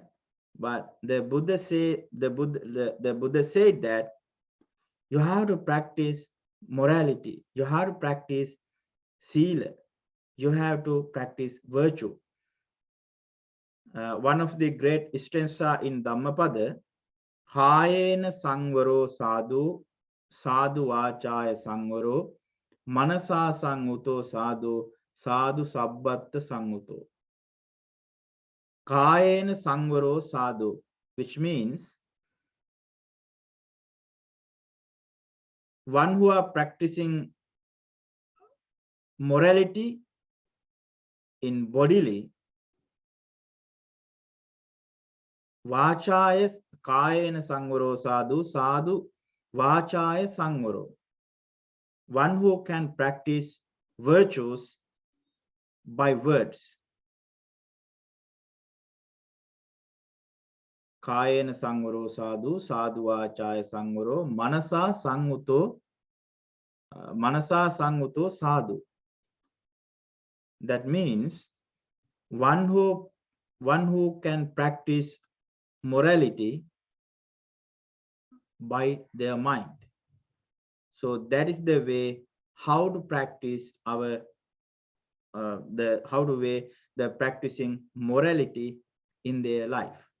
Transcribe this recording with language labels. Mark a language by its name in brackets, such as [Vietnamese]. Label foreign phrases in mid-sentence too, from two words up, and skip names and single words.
[English] But the Buddha say the Buddha said that you have to practice morality, you have to practice sila, you have to practice virtue. One of the great stanza in Dhammapada, [Pali] Kayena Sangvaro Sadhu, Sadhu Vachaya Sangvaro, Manasa Sanguto Sadhu, Sadhu Sabbatta Sanguto. Kayena Sangvaro Sadhu, [English] which means one who are practicing morality in bodily, [Pali] Vachaya Kayena Sangvaro Sadhu, Sadhu Vachaya Sangvaro. [English] One who can practice virtues by words. [Pali] Kayena Sangvaro Sadhu, Sadhu Vachaya Sangvaro, Manasa Sanguto Sadhu. [English] That means one who can practice morality by their mind. So that is the way how to practice our the practicing morality in their life.